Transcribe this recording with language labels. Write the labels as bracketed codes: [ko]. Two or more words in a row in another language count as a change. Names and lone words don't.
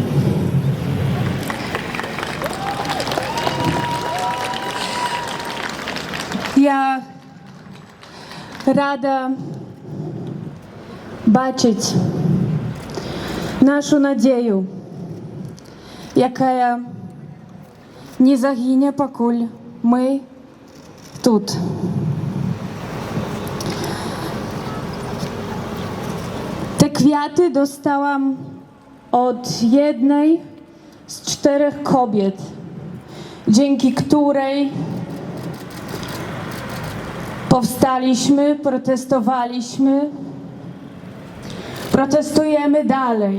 [uk] Я рада бачити нашу надію, яка не загине, покуль ми тут. [pl] Te kwiaty dostałam od jednej z 4 kobiet, dzięki której powstaliśmy, protestowaliśmy, protestujemy dalej.